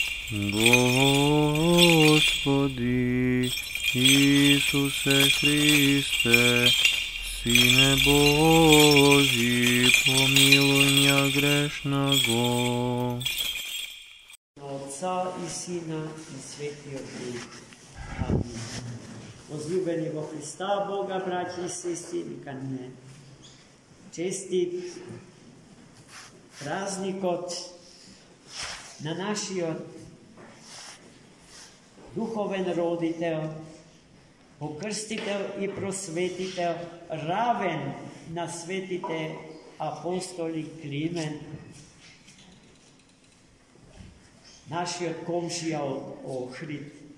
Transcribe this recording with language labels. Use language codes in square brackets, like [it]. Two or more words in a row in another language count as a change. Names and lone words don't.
[ru] Господи Исусе Христе, Сине Божий, помилуй меня грешного. [mk] Отца и Сина и Светлого Духа. Амин. Возлюбени во Христа Бога, братья и сестры, нека не честит празникот на нашиот духовен родител, покрстител и просветител, равен на светите апостоли Климент, нашиот комшија од Охрид.